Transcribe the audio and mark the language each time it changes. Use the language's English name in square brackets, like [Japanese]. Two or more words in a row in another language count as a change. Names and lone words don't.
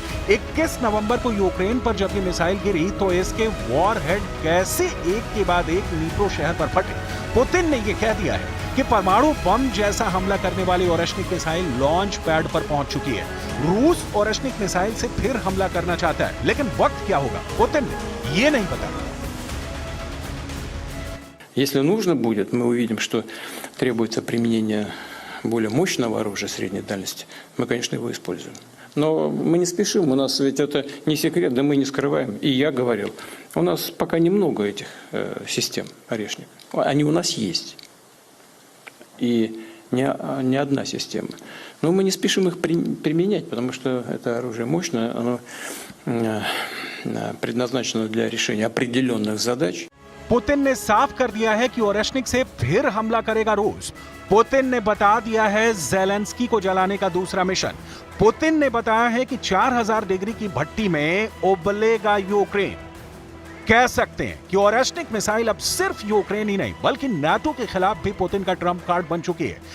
[Hindi] 21 नवंबर को यूक्रेन पर जब ये मिसाइल गिरी तो इसके वॉरहेड कैसे एक के बाद एक नीप्रो शहर पर फटे। पुतिन ने यह कह दिया है कि परमाणु बम जैसा हमला करने वाली ओरेश्निक मिसाइल [English] launch pad [Hindi] पर पहुंच चुकी है। रूस ओरेश्निक मिसाइल से फिर हमला करना चाहता है, लेकिन वक्त क्या होगा पुतिन ने ये नहीं बताया। [Russian] Если нужно будет, мы увидим, что требуется применение более мощного оружия средней дальности, мы, конечно, его используем. Но мы не спешим, у нас ведь это не секрет, да мы не скрываем. И я говорил, у нас пока немного этих систем орешник. Они у нас есть. И не одна система. Но мы не спешим их применять, потому что это оружие мощное, оно предназначено для решения определенных задач. [Hindi] पुतिन ने साफ कर दिया है कि ओरेश्निक से फिर हमला करेगा रूस। पुतिन ने बता दिया है ज़ेलेंस्की को जलाने का दूसरा मिशन। पुतिन ने बताया है कि 4000 डिग्री की भट्टी में उबलेगा यूक्रेन। कह सकते हैं कि ओरेश्निक मिसाइल अब सिर्फ यूक्रेन ही नहीं बल्कि नाटो के खिलाफ भी पुतिन का [English] trump card [Hindi] बन चुकी है।